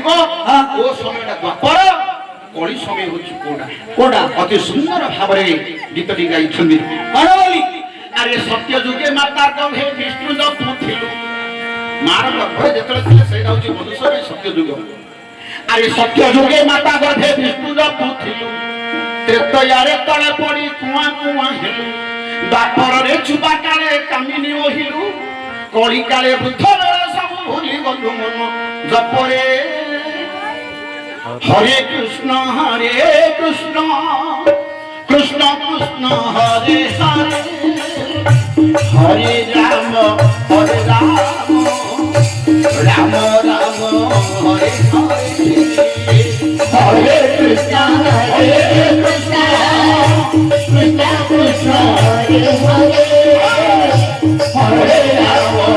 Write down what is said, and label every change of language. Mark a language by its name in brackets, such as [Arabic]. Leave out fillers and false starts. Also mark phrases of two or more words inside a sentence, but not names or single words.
[Odia] କୋ ସମୟଟା ଦ୍ୱାପର କଳି ସମୟ ହଉଛି କୋଡ଼ା ଅତି ସୁନ୍ଦର ଭାବରେ ଗୀତଟି ଗାଇଛନ୍ତି ଆରେ ସତ୍ୟ ଯୁগে ମାତା ଗର୍ଭେ ବିଷ୍ଣୁ ଜପୁଥିଲୁ ମାର ଗର୍ଭରେ ଯେତେବେଳେ ଥିଲେ ସେଇଟା ହଉଛି ମନୁଷ୍ୟ ପାଇଁ ସତ୍ୟ ଯୁଗ ଆରେ ସତ୍ୟ ଯୁগে ମାତା ଗର୍ଭେ ବିଷ୍ଣୁ ଜପୁଥିଲୁ ତ୍ରେତୟାରେ ତଳେ ପଡ଼ି କୁଆଁ ହେଲୁ ଦ୍ୱାପରରେ ଚୁବା କାଳେ କାମିନୀ ଓହିଲୁ କଳି କାଳେ ବୃଦ୍ଧ ବେଳେ ସବୁ ଭୁଲି ଗଲୁ ମନ ଜପରେ [Sanskrit] হরে কৃষ্ণ কৃষ্ণ কৃষ্ণ হরে হরে হরে রাম রাম রাম হরে হরে হরে কৃষ্ণ কৃষ্ণ কৃষ্ণ কৃষ্ণ হরে হরে হরে রাম